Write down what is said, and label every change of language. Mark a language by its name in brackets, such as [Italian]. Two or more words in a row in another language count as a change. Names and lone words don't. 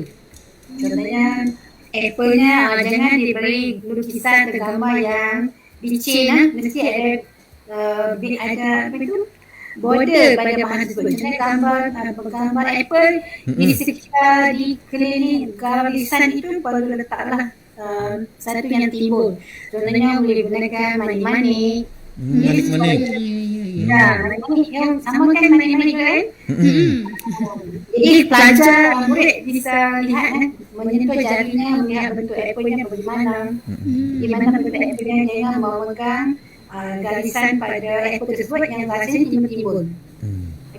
[Malay] Contohnya, apple-nya jangan diberi lukisan atau gambar yang licin, mesti ada apa itu? Border pada bahan tersebut. Contohnya gambar apple di sekitar di keliling gambar lisan itu perlu letaklah satu yang timbul. Contohnya boleh gunakan manik-manik. Manik-manik. Ya, manik-manik yang sama kan manik-manik kan? Jadi pelajar murid bisa lihat menyentuh jarinya, melihat bentuk apple-nya bagaimana. Di mana bentuk apple-nya jangan memegang garisan pada apple tersebut yang garisan timbul-timbul.